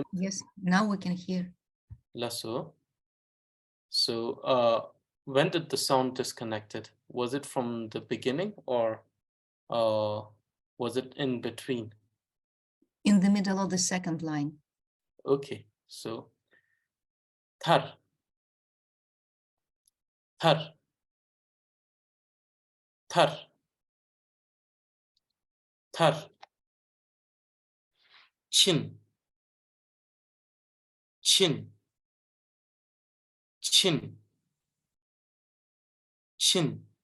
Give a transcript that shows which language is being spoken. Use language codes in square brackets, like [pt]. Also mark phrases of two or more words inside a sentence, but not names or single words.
[en] Yes, now we can hear. Lasso. So, when did the sound disconnected? Was it from the beginning or was it in between? In the middle of the second line. Okay, so thar, thar, thar, thar, chin, chin, chin, chin,